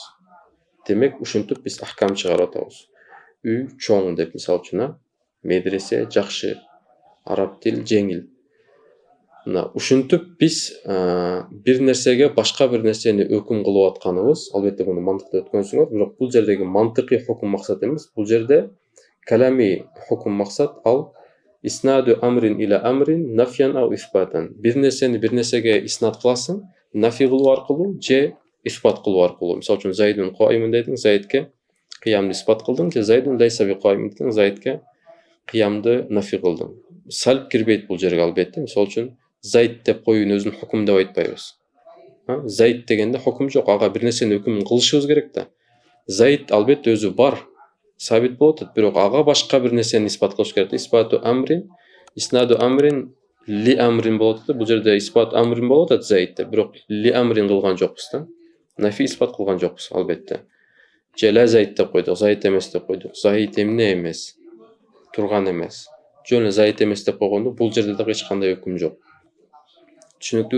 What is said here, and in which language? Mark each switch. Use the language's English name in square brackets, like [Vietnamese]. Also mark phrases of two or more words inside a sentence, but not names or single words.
[Kyrgyz] Демек ушинтип биз ахкам чыгарып атабыз. Үй чоң деп, мисалы үчүн, медресе жакшы, араб тил жеңил. Мына ушинтип биз бир нерсеге башка бир нерсени өкүм кылып атканыбыз, албетте муну мантыкта өткөнсүңөр, бирок бул жердеги мантыкый хукм максат эмес. Бул жерде калами хукм максат [Arabic] الإسناد أمر إلى أمر نفيا أو إثباتا. [Kyrgyz] Бир нерсени бир нерсеге иснат кыласың, нафи кылуу аркылуу же исбат кылуу аркылуу. Мисалы үчүн [Arabic] زيد قائم [Kyrgyz] дедиң, Зайдке кыямды исбат кылдың, же [Arabic] زيد ليس بقائم [Kyrgyz] дедиң, Зайдке кыямды нафи кылдың. Салб кирбейт бул жерге албетте. Мисалы үчүн Зайд деп коюунун өзүн хукм деп айтпайбыз. Зайд дегенде hukm жок, ага бир нерсени өкүмүн кылышыбыз керек да. Зайд албетте өзү бар, сабит болот, бирок ага башка бир нерсени испат кылыш керек. [Arabic] إثبات أمر، إسناد أمر لأمر [Kyrgyz] болот да. Бул жерде [Arabic] إثبات أمر [Kyrgyz] болот да зайдте, бирок [Arabic] لأمر [Kyrgyz] кылган жокпуз да. Нафи испат кылган жокпуз албетте. Же [Arabic] لا زيد [Kyrgyz] деп койдук, зайд эмес деп койдук. Зайд эмне эмес, турган эмес. Жөн эле зайд эмес деп койгондо бул жерде дагы эч кандай өкүм жок. Түшүнүктүү?